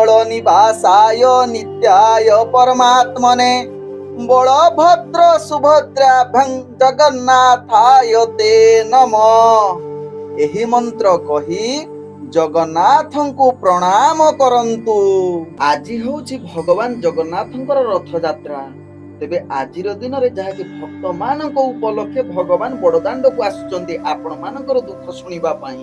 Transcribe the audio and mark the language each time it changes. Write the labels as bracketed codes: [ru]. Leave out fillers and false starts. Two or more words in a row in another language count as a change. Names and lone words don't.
[sa] निवासाय नित्याय परमात्मने बलभद्र सुभद्राभ्यां जगन्नाथाय ते नमः। [or] ଏହି ମନ୍ତ୍ର କହି ଜଗନ୍ନାଥଙ୍କୁ ପ୍ରଣାମ କରନ୍ତୁ। ଆଜି ହେଉଛି ଭଗବାନ ଜଗନ୍ନାଥଙ୍କର ରଥ ଯାତ୍ରା। ତେବେ ଆଜିର ଦିନ ରେ ଯାହାକି ଭକ୍ତ ମାନଙ୍କ ଉପଲକ୍ଷେ ଭଗବାନ ବଡଦାଣ୍ଡ କୁ ଆସୁଛନ୍ତି ଆପଣ ମାନଙ୍କର ଦୁଃଖ ଶୁଣିବା ପାଇଁ।